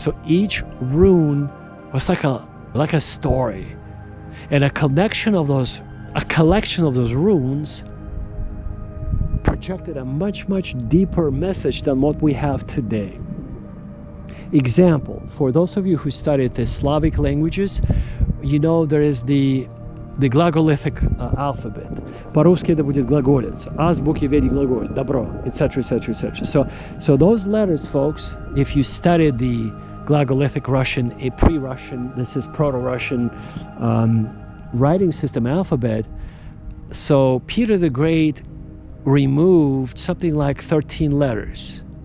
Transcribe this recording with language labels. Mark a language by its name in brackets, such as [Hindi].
[English] So each rune was like a story, and a collection of those runes projected a much deeper message than what we have today. Example, for those of you who studied the Slavic languages, there is the глаголитhic alphabet. [Russian] По-русски это будет глаголица. Азбуки в виде глаголя, добро, etc. [English] So those letters, folks, if you studied the Glagolithic Russian, a pre-Russian, this is Proto-Russian writing system alphabet. So Peter the Great removed something like 13 letters.